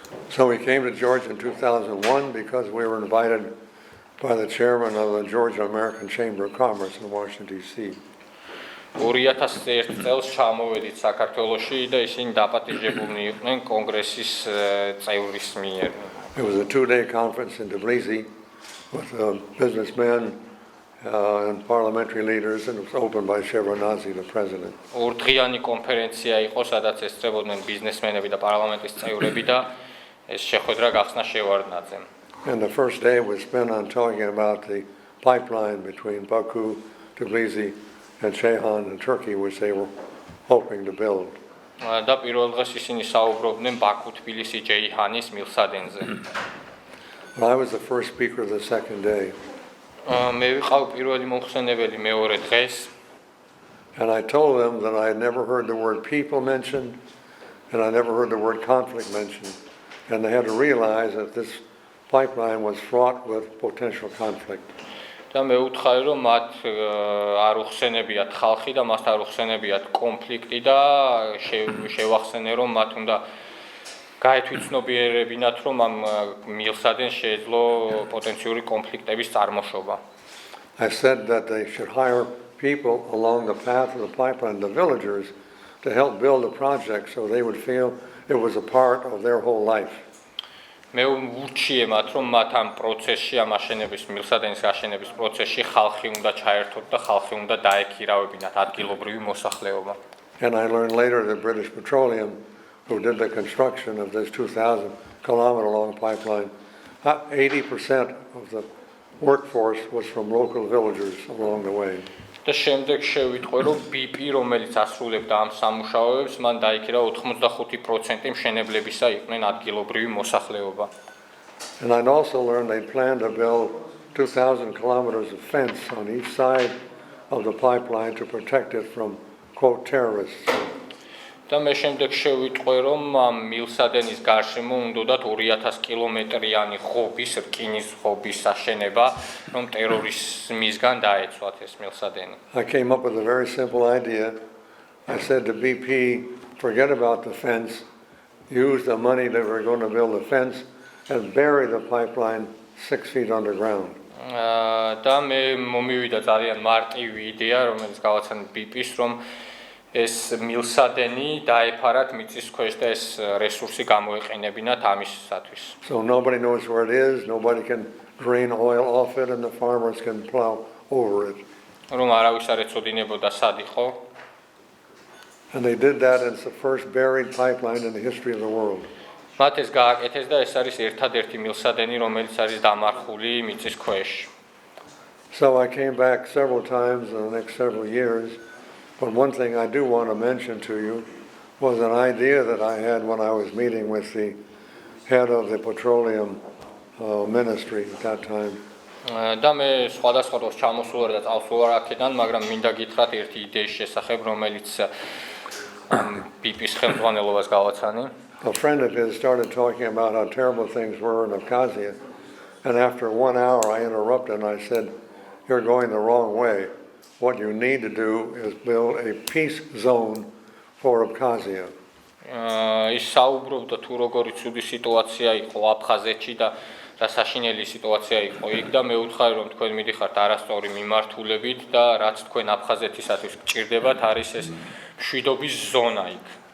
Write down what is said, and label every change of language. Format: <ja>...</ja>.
<en>So we came to Georgia in 2001 because we were invited by the chairman of the Georgia American Chamber of Commerce in Washington, D.C.</en> <ka>2001 წელს ჩამოვედით საქართველოში და ისინი დაპატიჟებულნი იყვნენ კონგრესის წევრის მიერ.</ka> <en>It was a 2-day conference in Tbilisi with businessmen and parliamentary leaders, and it was opened by Shevardnadze, the president.</en> <ka>ორდღიანი კონფერენცია იყო, სადაც ესწრებოდნენ ბიზნესმენები და პარლამენტის წევრები და ეს შეხვედრა გახსნა შევარდნაძემ.</ka> <en>And the first day was spent on talking about the pipeline between Baku, Tbilisi, and Ceyhan in Turkey, which they were hoping to build.</en> <ka>და პირველ დღეს ისინი საუბრობდნენ ბაქუ, თბილისი, ჯეიჰანის მილსადენზე.</ka> <en>I was the first speaker the second day.</en> <ka>მე ვიყავ პირველი მომხსენებელი მეორე დღეს.</ka> <en>And I told them that I had never heard the word people mentioned, and I never heard the word conflict mentioned. And they had to realize that this pipeline was fraught with potential conflict.</en> <ka>და მე ვუთხარი, რომ მათ არ უხსენებიათ ხალხი და მას არ უხსენებიათ კონფლიქტი და შევახსენე, რომ მათ უნდა გაეთვითცნობიერებინათ, რომ ამ მილსადენს შეეძლო პოტენციური კონფლიქტების წარმოშობა.</ka> <en>I said that they should hire people along the path of the pipeline, the villagers, to help build the project so they would feel it was a part of their whole life.</en> <ka>მე ვურჩიე მათ, რომ მათ ამ პროცესში, ამ აშენების, მილსადენის აშენების პროცესში ხალხი უნდა ჩაერთოთ და ხალხი უნდა დაექირავებინათ ადგილობრივი მოსახლეობა.</ka> <en>And I learned later that British Petroleum, who did the construction of this 2,000-kilometer long pipeline, 80% of the workforce was from local villagers along the way.</en> <ka>და შემდეგ შევიტყვე, რომ BP, რომელიც ასრულებდა ამ სამუშაოებს, მან დაიქირა 85% მშენებლებისა იყვნენ ადგილობრივი მოსახლეობა.</ka> <en>And I also learned they planned to build 2,000 kilometers of fence on each side of the pipeline to protect it from, quote, terrorists.</en> <ka>და მე შემდეგ შევიტყვე, რომ ამ მილსადენის გარშემო უნდათ 2000 კილომეტრიანი ხობის, რკინის ხობის აშენება, რომ ტერორიზმისგან დაეცვათ ეს მილსადენი.</ka> <en>I came up with a very simple idea. I said to BP, forget about the fence, use the money that we're going to build the fence and bury the pipeline 6 feet underground.</en> <ka>და მე მომივიდა ძალიან მარტივი იდეა, რომელიც გავაცანე BP-ს, რომ ეს მილსადენი დაეფარათ მიწის ქვეშ და ეს რესურსი გამოეყენებინათ ამისათვის.</ka> <en>So nobody knows where it is, nobody can drain oil off it, and the farmers can plow over it.</en> <ka>რომ არავის არ ეწოდინებოდა სად იყო.</ka> <en>And they did that, and it's the first buried pipeline in the history of the world.</en> <ka>მათ ეს გააკეთეს და ეს არის ერთადერთი მილსადენი, რომელიც არის დამარხული მიწის ქვეშ.</ka> <en>So I came back several times in the next several years. But one thing I do want to mention to you was an idea that I had when I was meeting with the head of the petroleum ministry at that time.</en> <ka>და მე სხვადასხვა დროს ჩამოსულ და წავსულ აქედან, მაგრამ მინდა გითხრათ ერთი იდეის შესახებ, რომელიც BP-ს ხელმძღვანელობას გავაცანი.</ka> <en>A friend of his started talking about how terrible things were in Abkhazia, and after 1 hour I interrupted and I said, "You're going the wrong way. What you need to do is build a peace zone for Abkhazia."</en> <ka>ის საუბრობდა თუ როგორი ცუდი სიტუაცია იყო აფხაზეთში და რა საშინელი სიტუაცია იყო იქ და მე ვუთხარი, რომ თქვენ მიდიხართ არასწორი მიმართულებით და რაც თქვენ აფხაზეთისათვის გჭირდებათ არის ეს მშვიდობის ზონა იქ.</ka>